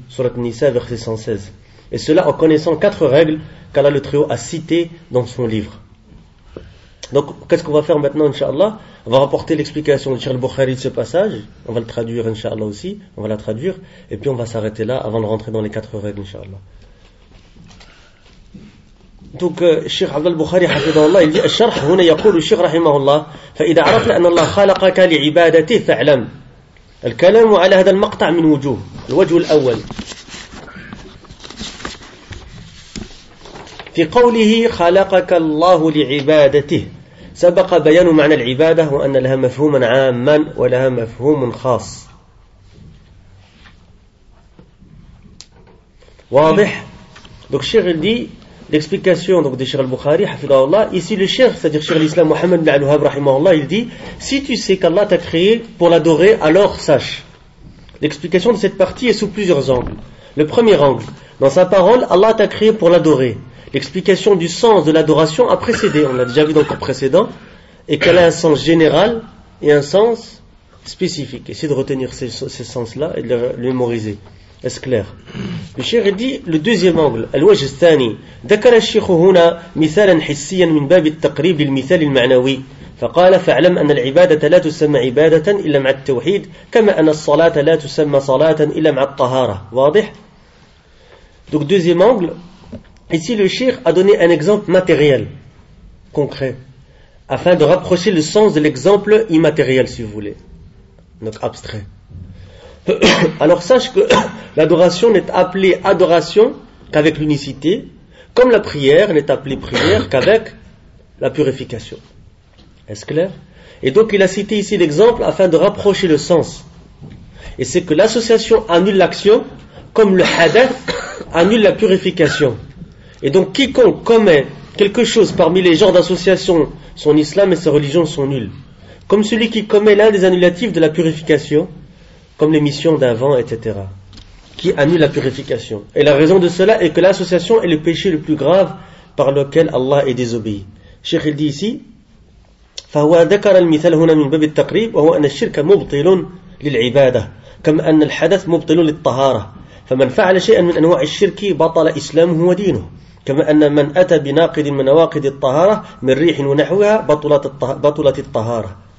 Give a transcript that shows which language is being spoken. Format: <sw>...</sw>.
<fr>Surat Nisa, verset 116. Et cela en connaissant quatre règles qu'Allah le Très-Haut a citées dans son livre. Donc, qu'est-ce qu'on va faire maintenant, Inch'Allah? On va rapporter l'explication de Cheikh al-Bukhari de ce passage. On va le traduire, Inch'Allah aussi. On va la traduire. Et puis, on va s'arrêter là avant de rentrer dans les quatre règles, Inch'Allah. Donc, Cheikh Abd al-Bukhari, il dit:</fr> <ar>الشرح هنا يقول الشيخ رحمه الله: فإذا عرفت أن الله خلقك لعبادته فاعلم. الكلام على هذا المقطع من وجوه. الوجه الأول في قوله خلقك الله لعبادته، سبق بيان معنى العبادة وأن لها مفهوما عاما ولها مفهوم خاص. واضح؟</ar> <fr>Donc, Cheikh dit l'explication donc de Cheikh al-Bukhari, ici le Cheikh, c'est-à-dire Cheikh l'Islam Mohammed ibn al-Wahhab rahimahullah, il dit: si tu sais qu'Allah t'a créé pour l'adorer, alors sache. L'explication de cette partie est sous plusieurs angles. Le premier angle: dans sa parole, Allah t'a créé pour l'adorer. L'explication du sens de l'adoration a précédé, on l'a déjà vu dans le cours précédent, et qu'elle a un sens général et un sens spécifique. Essayez de retenir ces sens-là et de les mémoriser. Est-ce clair? Le Cheikh dit le deuxième angle,</fr> <ar>الوجه الثاني. ذكر الشيخ هنا مثالا حسيا من باب التقريب للمثال المعنوي. فقال: فاعلم أن العبادة لا تسمى عبادة إلا مع التوحيد، كما أن الصلاة لا تسمى صلاة إلا مع الطهارة. واضح؟</ar> <fr>Donc deuxième angle, ici le Cheikh a donné un exemple matériel, concret, afin de rapprocher le sens de l'exemple immatériel, si vous voulez, donc abstrait. Alors sache que l'adoration n'est appelée adoration qu'avec l'unicité, comme la prière n'est appelée prière qu'avec la purification. Est-ce clair? Et donc il a cité ici l'exemple afin de rapprocher le sens. Et c'est que l'association annule l'action, comme le hadith annule la purification. Et donc quiconque commet quelque chose parmi les genres d'association, son islam et sa religion sont nuls. Comme celui qui commet l'un des annulatifs de la purification, comme l'émission d'un vent, etc., qui annule la purification. Et la raison de cela est que l'association est le péché le plus grave par lequel Allah est désobéi. Cheikh il dit ici:</fr> <ar>فَهُوَا ذَكَرَ الْمِثَلْ هُنَا مِنْ بَبِ التَّقْرِيبِ وَهُوَ أَنَ الشِّرْكَ مُبْطِلٌ لِلْعِبَادَةِ كَمَ أَنَّ الْحَدَثِ مُبْطِلٌ لِلْطَّهَارَةِ فَمَنْ فَعَلَ شَيْئًا مِنْ أَنْوَاعِ الشِّرْكِ بَطَلَ إِسْلَامُهُ وَدِينُهُ كما أن من أتى بناقض من نواقض الطهارة من ريح ونحوها بطلت الطهارة.</ar>